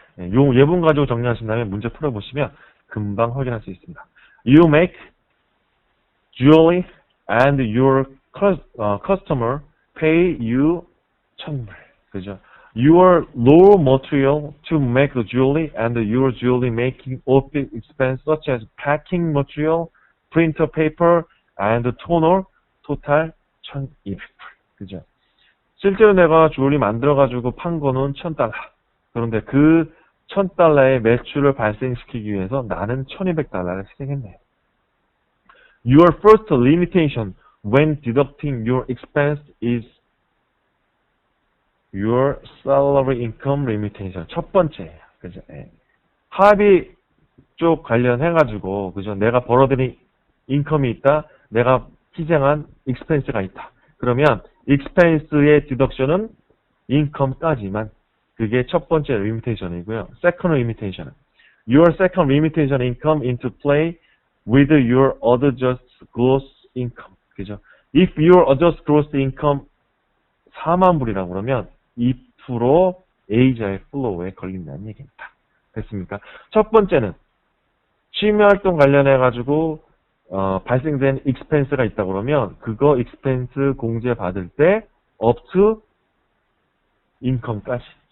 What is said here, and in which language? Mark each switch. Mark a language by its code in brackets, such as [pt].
[ko] 요 예문 가지고 정리하신 다음에 문제 풀어보시면 금방 확인할 수 있습니다. [en] You make jewelry and your customer pay you 1,000불. [ko] 그죠? [en] Your raw material to make the jewelry and your jewelry making office expense such as packing material, printer paper, and toner total 1,200불. [ko] 그죠? 실제로 내가 주얼리 만들어가지고 판 거는 1,000달러. 그런데 그 1,000달러의 매출을 발생시키기 위해서 나는 1,200달러를 희생했네요. [en] Your first limitation when deducting your expense is your salary income limitation. [ko] 첫 번째예요. 그죠? 합의 쪽 관련해가지고, 그죠? 내가 벌어들인 인컴이 있다. 내가 희생한 expense가 있다. 그러면 expense의 deduction은 인컴까지만. 그게 첫 번째 limitation이고요. [en] Second limitation은 your second limitation income into play with your adjusted gross income. [ko] 그죠? [en] If your adjusted gross income [ko] 4만 불이라고 그러면 2% A자의 플로우에 걸린다는 얘기입니다. 됐습니까? 첫 번째는 취미활동 관련해가지고 발생된 expense가 있다 그러면 그거 expense 공제 받을 때 up to income까지.